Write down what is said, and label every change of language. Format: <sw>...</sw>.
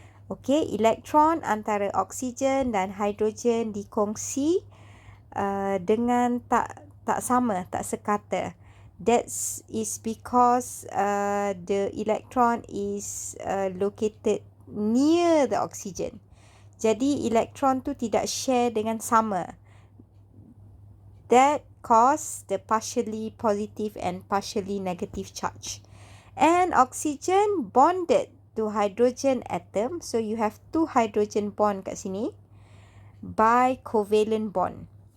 <ms>Okay, elektron antara oksigen dan hidrogen dikongsi dengan tak sama, tak sekata.</ms> <en>That is because the electron is located near the oxygen.</en> <ms>Jadi elektron tu tidak share dengan sama.</ms> <en>That cause the partially positive and partially negative charge. And oxygen bonded to hydrogen atom. So you have 2 hydrogen bond</en> <ms>kat sini</ms> <en>by covalent bond.</en>